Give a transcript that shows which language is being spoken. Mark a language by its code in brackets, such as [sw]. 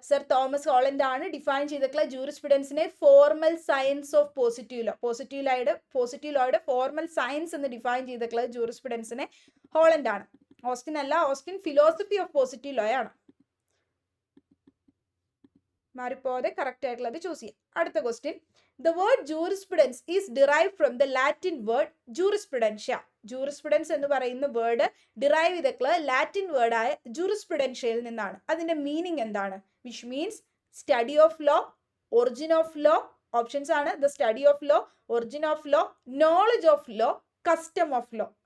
[ml] Sir Thomas Holland ആണ് define ചെയ്തിട്ടുള്ള ജൂറിസ്പ്രുഡൻസിനെ formal science of positive law. Positive ലോയുടെ formal science എന്ന് define ചെയ്തിട്ടുള്ള ജൂറിസ്പ്രുഡൻസിനെ Holland ആണ്. ഓസ്റ്റിൻ അല്ല, Austin philosophy of positive law ആണ്. മാറിപ്പോതെ കറക്റ്റ് ആയിട്ടുള്ളത് ചൂസ് ചെയ്യാം. അടുത്ത question, [en] the word jurisprudence is derived from the Latin word jurisprudentia. [ml] Jurisprudence എന്ന് പറയുന്ന വേർഡ് ഡിറൈവ് ചെയ്തിട്ടുള്ള ലാറ്റിൻ വേർഡായ ജൂറിസ്പ്രുഡൻഷ്യയിൽ നിന്നാണ്. അതിന്റെ മീനിങ് എന്താണ്? [en] Which means study of law, origin of law. Options ആണ് the study of law, origin of law, knowledge of law, custom of law.